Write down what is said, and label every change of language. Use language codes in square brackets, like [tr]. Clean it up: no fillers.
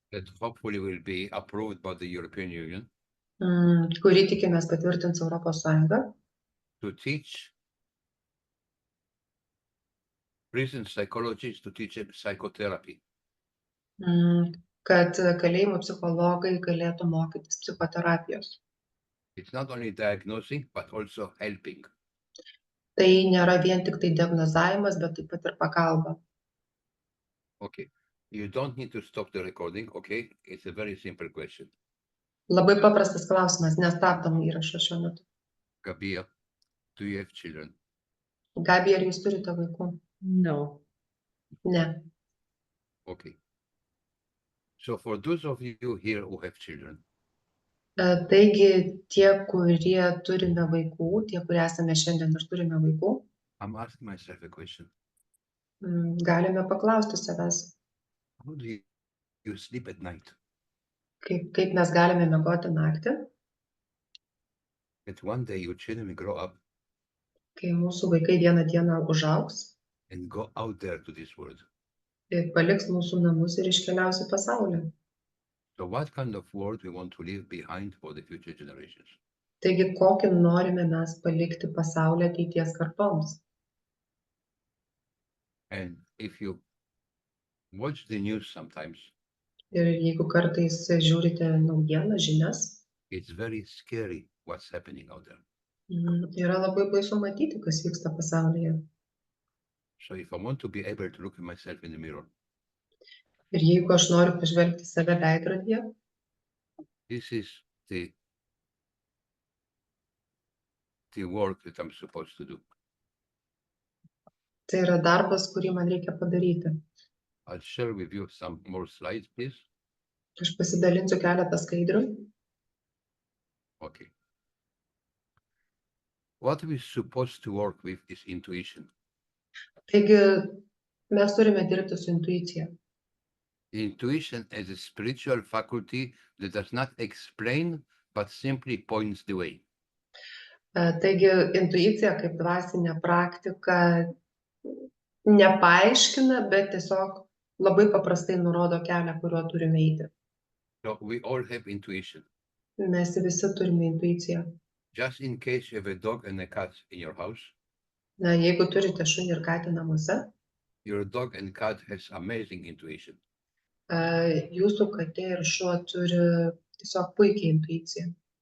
[en] that hopefully will be approved by the European Union [lt] kurį tikimės patvirtins Europos Sąjunga, [en] to teach prison psychologists to teach them psychotherapy. [lt] kad kalėjimų psichologai galėtų mokytis psichoterapijos. [en] It's not only diagnosing, but also helping. [lt] Tai nėra vien tik tai diagnozavimas, bet taip pat ir pagalba. [en] Okay. You don't need to stop the recording, okay? It's a very simple question. [lt] Labai paprastas klausimas, nestabdom įrašą šiuo metu. [en] Gabia, do you have children? [lt] Gabija, ar jūs turite vaikų? [en] No. [lt] Ne. [en] Okay. So for those of you here who have children, [lt] Taigi tie, kurie turime vaikų, tie, kurie esame šiandien ir turime vaikų, [en] I'm asking myself a question. [lt] galime paklausti savęs, [en] How do you sleep at night? [lt] kaip mes galime miegoti naktį, [en] That one day your children will grow up [lt] kai mūsų vaikai vieną dieną užaugs [en] and go out there to this world. [lt] ir paliks mūsų namus ir iškeliaus į pasaulį. [en] So what kind of world we want to leave behind for the future generations? [lt] Taigi, kokį norime mes palikti pasaulį ateities kartoms. [en] And if you watch the news sometimes, [lt] Ir jeigu kartais žiūrite naujieną, žinias, [en] it's very scary what's happening out there. [lt] yra labai baisu matyti, kas vyksta pasaulyje. [en] So if I want to be able to look at myself in the mirror, [lt] Ir jeigu aš noriu pažvelgti save veidrodyje, [en] this is the work that I'm supposed to do. [lt] tai yra darbas, kurį man reikia padaryti. [en] I'll share with you some more slides, please. [lt] Aš pasidalinsiu keletą skaidrių. [en] Okay. What we're supposed to work with is intuition. [lt] Taigi, mes turime dirbti su intuicija. [en] Intuition is a spiritual faculty that does not explain, but simply points the way. [lt] Taigi, intuicija kaip dvasinė praktika nepaaiškina, bet tiesiog labai paprastai nurodo kelią, kuriuo turime eiti. [en] So we all have intuition. [lt] Mes visi turime intuiciją. [en] Just in case you have a dog and a cat in your house, [lt] Na, jeigu turite šunį ir katę namuose, [en] your dog and cat has amazing intuition. [lt] jūsų katė ir šuo turi tiesiog puikiai intuiciją.